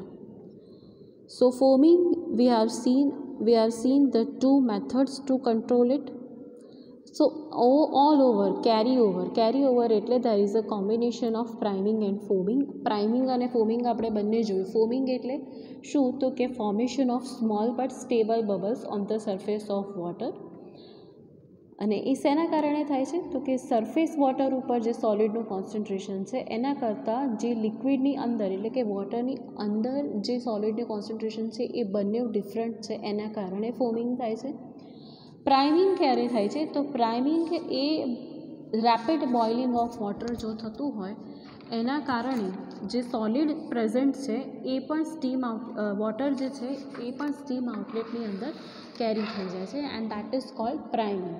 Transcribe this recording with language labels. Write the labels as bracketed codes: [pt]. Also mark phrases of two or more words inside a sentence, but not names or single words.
[en] so foaming we have seen the two methods to control it. So all over carry over એટલે there is a combination of priming and foaming. Priming [gu] અને foaming આપણે બંને જોયું. [en] foaming [gu] એટલે શું તો કે [en] formation of small but stable bubbles on the surface of water. [gu] અને એ શેના કારણે થાય છે તો કે [en] surface water [gu] ઉપર જે સોલિડનું કોન્સન્ટ્રેશન છે એના કરતાં જે લિક્વિડની અંદર એટલે કે વોટરની અંદર જે સોલિડનું કોન્સન્ટ્રેશન છે એ બંને ડિફરન્ટ છે, એના કારણે ફોમિંગ થાય છે. પ્રાઇમિંગ ક્યારે થાય છે તો પ્રાઇમિંગ એ [en] rapid boiling of water [gu] જો થતું હોય એના કારણે જે સોલિડ પ્રેઝન્ટ છે એ પણ [en] steam water [gu] જે છે એ પણ [en] steam outlet [gu] અંદર કેરી થઈ જાય છે [en] and that is called priming.